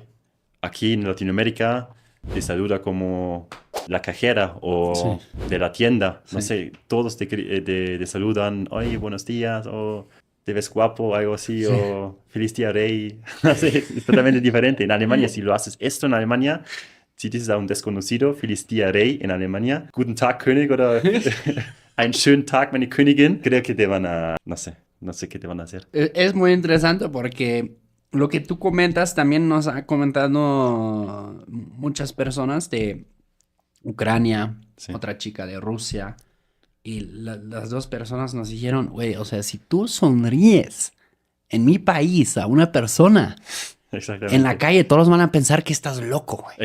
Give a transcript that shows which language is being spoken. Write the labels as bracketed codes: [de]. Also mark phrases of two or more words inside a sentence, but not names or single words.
[es] Aquí en Latinoamérica te saluda como la cajera o de la tienda, no sé, todos te saludan, oye, buenos días, o te ves guapo, algo así, o feliz día rey, no sé, es totalmente diferente. En Alemania, si lo haces esto en Alemania, si dices a un desconocido, feliz día rey en Alemania, [de] guten Tag König oder einen schönen Tag meine Königin, [es] creo que te van a, no sé qué te van a hacer. Es muy interesante porque lo que tú comentas también nos ha comentado muchas personas de Ucrania, otra chica de Rusia, y las dos personas nos dijeron, güey, o sea, si tú sonríes en mi país a una persona, en la calle todos van a pensar que estás loco, güey.